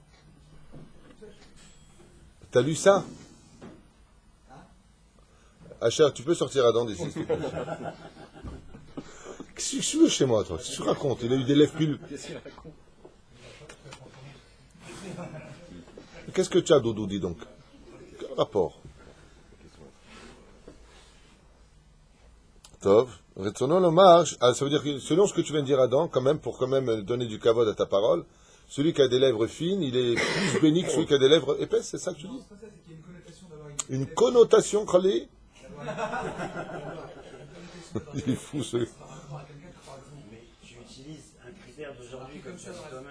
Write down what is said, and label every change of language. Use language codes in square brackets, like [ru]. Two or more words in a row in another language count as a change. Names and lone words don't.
[fr] T'as lu ça? Asher, tu peux sortir Adam d'ici. Qu'est-ce que tu veux chez moi, toi? Qu'est-ce que tu racontes? Il a eu des lèvres plus... Qu'est-ce que tu as, Doudou, dis donc? Quel rapport? Tov. [he] רצונו לומר, [fr] ça veut dire que selon ce que tu viens de dire, Adam, quand même, pour quand même donner du kavod à ta parole, celui qui a des lèvres fines, il est plus béni que celui qui a des lèvres épaisses, c'est ça que tu dis? Une connotation, Khalé? Il est fou, celui. Mais tu utilises un critère d'aujourd'hui comme ça toi-même.